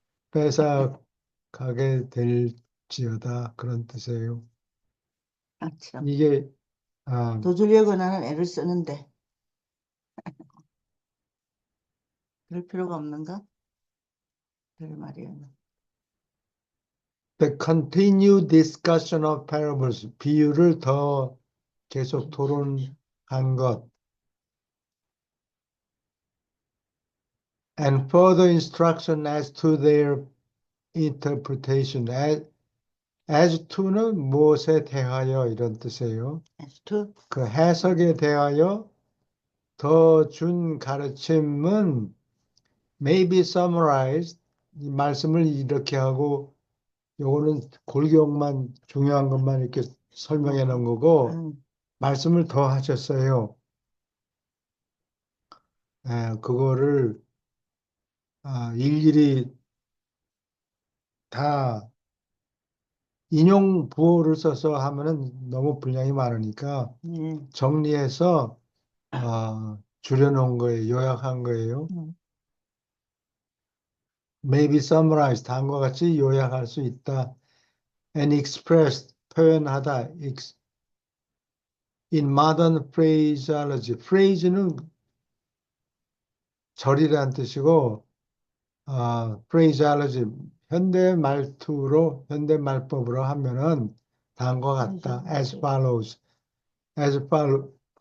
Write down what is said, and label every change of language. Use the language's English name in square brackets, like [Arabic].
[Korean] 뺏어 가게 될지어다 그런 뜻이에요. 아, 참. 이게 아, 더 주려고 나는 애를 쓰는데 그럴 필요가 없는가? 그럴 말이에요. [English] the continued discussion of parables, [Korean] 비유를 더 계속 토론한 것, [English] and further instruction as to their interpretation. As to [Korean] 는 무엇에 대하여 이런 뜻이에요. [English] as to [Korean] 그 해석에 대하여 더 준 가르침은 [English] may be summarized. [Korean] 이 말씀을 이렇게 하고 요거는 골격만 중요한 것만 이렇게 설명해 놓은 거고 말씀을 더 하셨어요. 그거를 일일이 다 인용 부호를 써서 하면은 너무 분량이 많으니까 정리해서 줄여놓은 거예요. 요약한 거예요. [English] Maybe summarized, [Korean] 다음과 같이 요약할 수 있다. [English] And expressed, [Korean] 표현하다. [English] In modern phraseology. [Korean] phrase는 절이라는 뜻이고, phraseology, 현대 말투로, 현대 말법으로 하면은 다음과 같다. [English] As follows. As follows.